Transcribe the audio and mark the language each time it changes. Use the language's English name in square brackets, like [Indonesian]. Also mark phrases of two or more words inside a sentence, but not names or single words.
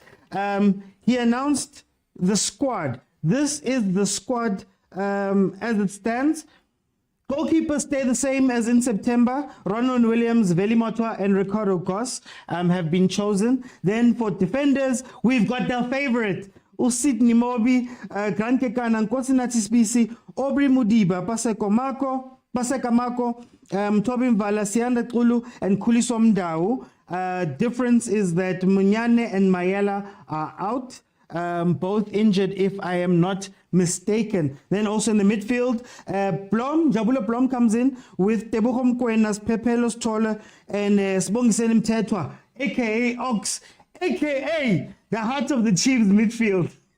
[English] He announced the squad. This is the squad as it stands. Goalkeepers stay the same as in September. Ronwen Williams, Veli Motwa, and Ricardo Goss have been chosen. Then for defenders, we've got their favorite. Usidni Mobi, Grant Kekana, Nkosinathi Spisi, Aubrey Mudiba, Paseka Mako, Tobin Vala, Sianda Kulu, and Kulisom Dau. Difference is that Munyane and Mayela are out. Both injured, if I am not mistaken. Then also in the midfield, Jabula Blom comes in with Tebogo Mkwenas, Pepelos Tola, and Sbongiseni Mtetwa, aka Ox, aka the heart of the Chiefs midfield.